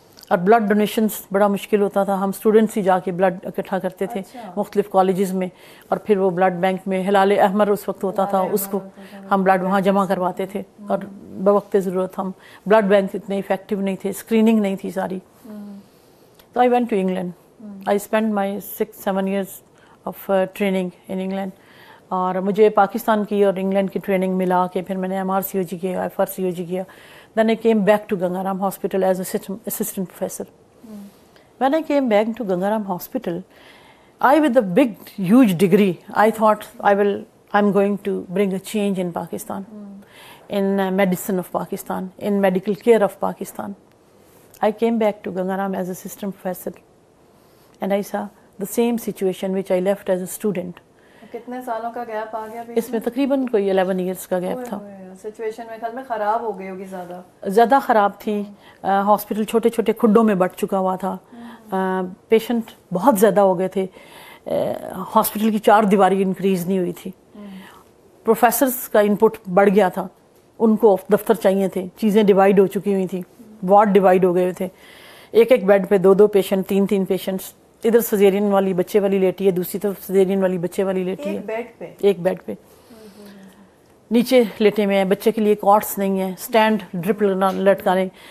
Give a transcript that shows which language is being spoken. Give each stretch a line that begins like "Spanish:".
Urdu: اور blood donations بڑا مشکل ہوتا تھا، ہم اسٹوڈنٹس ہی جا کے بلڈ اکٹھا کرتے تھے مختلف کالجز میں، اور پھر وہ بلڈ بینک میں ہلال احمر اس وقت ہوتا تھا، اس کو ہم بلڈ وہاں جمع کرواتے تھے، اور بوقت ضرورت ہم بلڈ بینک اتنے افیکٹو نہیں تھے، اسکریننگ نہیں تھی ساری.
English: تو I went to England. I spend my 6-7 years of training in England.
Urdu: اور مجھے پاکستان کی اور انگلینڈ کی ٹریننگ ملا کے پھر میں نے MRCOG کیا، FRCOG کیا.
English: Then I came back to Gangaram Hospital as assistant professor. When I came back to Gangaram Hospital, I, with a big, huge degree, I thought I'm going to bring a change in Pakistan, in medicine of Pakistan, in medical care of Pakistan. I came back to Gangaram as assistant professor, and I saw the same situation which I left as a student.
Urdu: کتنے سالوں کا gap آ گیا اس میں تقریباً کوئی 11 years کا gap تھا. Situation میں خیال میں خراب ہو گئی ہوگی، زیادہ خراب تھی. ہاسپٹل چھوٹے چھوٹے کھڈوں میں بٹ چکا ہوا تھا، پیشنٹ بہت زیادہ ہو گئے تھے، ہاسپٹل کی 4 دیواری انکریز نہیں ہوئی تھی، پروفیسرز کا انپٹ بڑھ گیا تھا، ان کو دفتر چاہیے تھے، چیزیں ڈیوائیڈ ہو چکی ہوئی تھیں، وارڈ ڈیوائیڈ ہو گئے تھے، ایک بیڈ پہ 2 پیشنٹ، 3 پیشنٹس، ادھر سزیرین والی بچے والی لیٹی ہے، دوسری طرف سزیرین والی بچے والی لیٹی ہے، ایک بیڈ پہ نیچے لیٹے ہوئے ہیں، بچے کے لیے کارٹس نہیں ہیں، اسٹینڈ ڈرپ لٹکانے.